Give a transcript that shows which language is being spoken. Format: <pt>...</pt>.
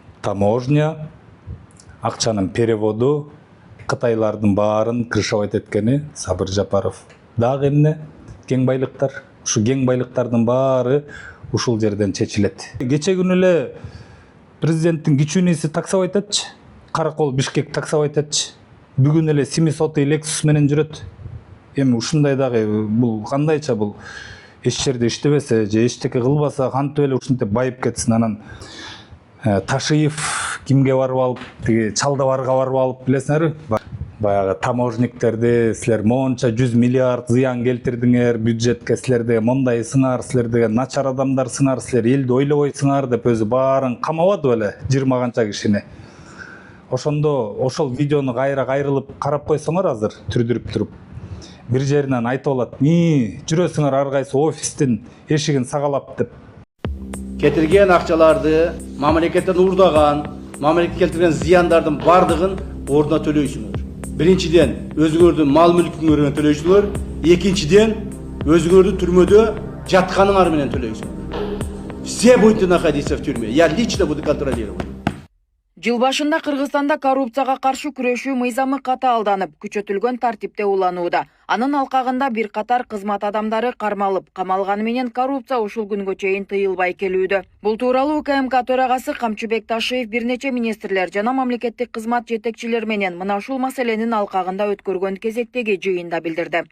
<ky>Таможня, акчанын переводу, кытайлардын баарын крышевать эткени Сабыр Жапаров. Дагы эмне? Кең байлыктар. Ушу кең байлыктардын баары ушул жерден чечилет. Кече күнү эле президенттин кичүүнүсү таксовать этчи. Каракол Бишкек таксовать этчи. Бүгүн эле 700 Lexus менен жүрөт. Эми ушундай дагы бул кандайча бул эч жерде иштебесе же эчтеке кылбаса кантип эле ушинтип байып кетсин. Анан Ташиев кимге барып алып, тиги Чалдабарга барып алып, билесиңерби? Баягы таможниктерди силер монча 100 миллиард зыян келтирдиңер бюджетке, силерде мондай сыңар, силердеге начар адамдар сыңар, силер элди ойлобойсуңар деп өзү баарын камабады беле 20 канча кишини. Ошондо ошол видеону кайрылып карап койсоңор азыр түрдүрүп туруп бир жеринен айтып алат: жүрөсүңөр ар кайсы офистин эшигин сагалап" деп. Кетирген акчаларды мамлекеттен уурдаган, мамлекетке келтирген зыяндардын бардыгын ордуна төлөйсүңөр. Биринчиден өзүңөрдүн мал мүлкүңөр менен төлөйсүңөр, экинчиден өзүңөрдүн түрмөдө жатканыңар менен төлөйсүңөр.</ky> <ru>Все будете находиться в тюрьме. Я лично буду контролировать.</ru> <ky>Жыл башында Кыргызстанда коррупцияга каршы күрөшүү мыйзамы катаалданып, күчөтүлгөн тартипте уланууда. Анын алкагында бир катар кызмат адамдары кармалып, камалганы менен коррупция ушул күнгө чейин тыйылбай келүүдө. Бул тууралуу УКМК төрагасы Камчыбек Ташиев бир нече министрлер жана мамлекеттик кызмат жетекчилери менен мына ушул маселенин алкагында өткөргөн кезектеги жыйында билдирди.</ky>